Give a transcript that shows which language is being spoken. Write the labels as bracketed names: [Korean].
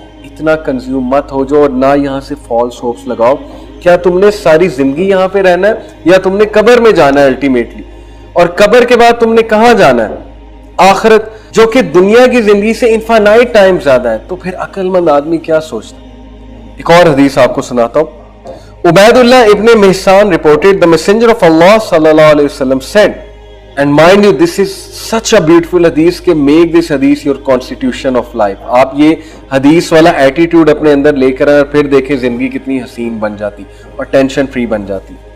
[Urdu] اتنا کنزیوم مت ہو جاؤ, اور نہ یہاں سے [English] false hopes [Urdu] لگاؤ. کیا تم نے ساری زندگی یہاں پہ رہنا ہے یا تم نے قبر میں جانا ہے الٹیمیٹلی, اور قبر کے بعد تم نے کہاں جانا ہے؟ آخرت, جو کہ دنیا کی زندگی سے انفینائٹ ٹائم زیادہ ہے. تو پھر عقل مند آدمی کیا سوچتا ہے؟ ایک اور حدیث آپ کو سناتا ہوں. [English] عبید اللہ ابن محسان reported the messenger of Allah sallallahu alayhi wasallam said, and mind you this is such a beautiful hadith کہ make this hadith your constitution of life. [Urdu] آپ یہ حدیث والا ایٹیٹیوڈ اپنے اندر لے کر آئیں اور پھر دیکھیں زندگی کتنی حسین بن جاتی اور ٹینشن فری بن جاتی.